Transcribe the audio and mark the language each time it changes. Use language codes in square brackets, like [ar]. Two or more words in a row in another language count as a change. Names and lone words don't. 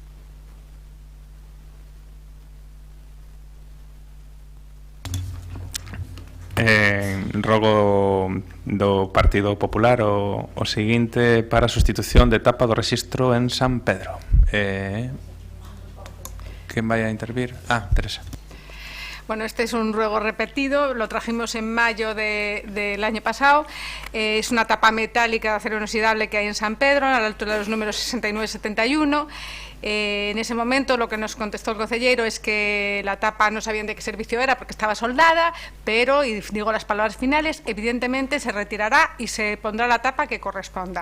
[gl] Rogo do Partido Popular o seguinte para a sustitución de etapa do rexistro en San Pedro. Quen vai a intervir? Teresa. [es] Bueno, este es un ruego repetido, lo trajimos en mayo del año pasado. Es una tapa metálica de acero inoxidable que hay en San Pedro, a la altura de los números 69 y 71. En ese momento lo que nos contestó el concelleiro es que la tapa no sabían de qué servicio era porque estaba soldada, pero, y digo las palabras finales, evidentemente se retirará y se pondrá la tapa que corresponda.